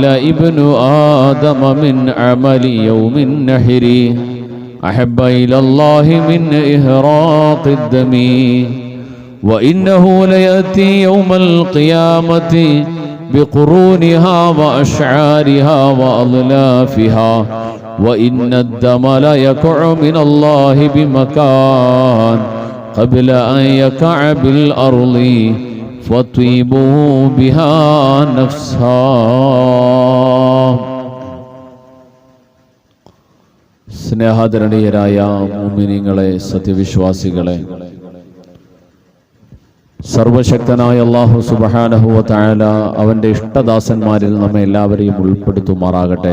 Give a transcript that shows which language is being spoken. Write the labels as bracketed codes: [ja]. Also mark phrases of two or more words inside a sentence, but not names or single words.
[ar] ابن آدم من عمل يوم النحر أحب إلى الله من إهراق الدم وإنه ليأتي يوم القيامة بقرونها وأشعارها وأضلافها وإن الدم لا يقع من الله بمكان قبل أن يقع بالأرض فطيبوا بها نفسا. [ml] സ്നേഹാദരണീയരായ മുഅ്മിനീങ്ങളെ, സത്യവിശ്വാസികളെ, സർവശക്തനായ അല്ലാഹു [ar] سبحانه وتعالى [ml] അവന്റെ ഇഷ്ടദാസന്മാരിൽ നമ്മെ എല്ലാവരെയും ഉൾപ്പെടുത്തുമാറാകട്ടെ.